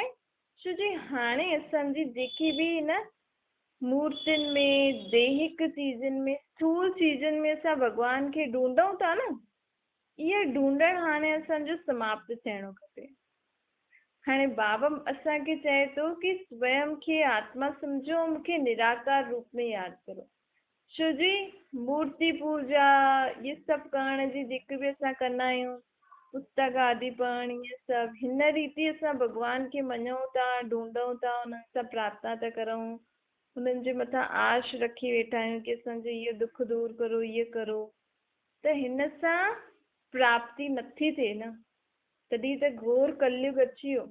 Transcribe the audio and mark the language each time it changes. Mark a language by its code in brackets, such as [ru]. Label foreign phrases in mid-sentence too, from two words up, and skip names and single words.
[sd] छो जी हाणे असांजी जेकी बि हिन मूर्तियुनि में, दैहिक चीज़ुनि में, स्थूल चीज़ुनि में असां भॻवान खे ढूंढूं था न, इहो ढूंढणु हाणे असांजो समाप्त थियणो खपे। हाणे बाबा असांखे चए थो कि स्वयं खे आत्मा सम्झो, मूंखे निराकार रूप में यादि करो। छो जी मूर्ति पूजा ये सभु करण जी जेके बि असां कंदा आहियूं, पुस्तक आदि पढ़ण, इहे सभु हिन रीति असां भॻवान खे मञूं था, ढूंढूं था, हुननि सां प्रार्थना था करूं, हुननि जे मथां आश रखी वेठा आहियूं कि असांजो इहो दुख दूर करो, इहे करो। त हिन सां प्राप्ति नथी थिए न, तॾहिं त घोर कलयुग अची वियो।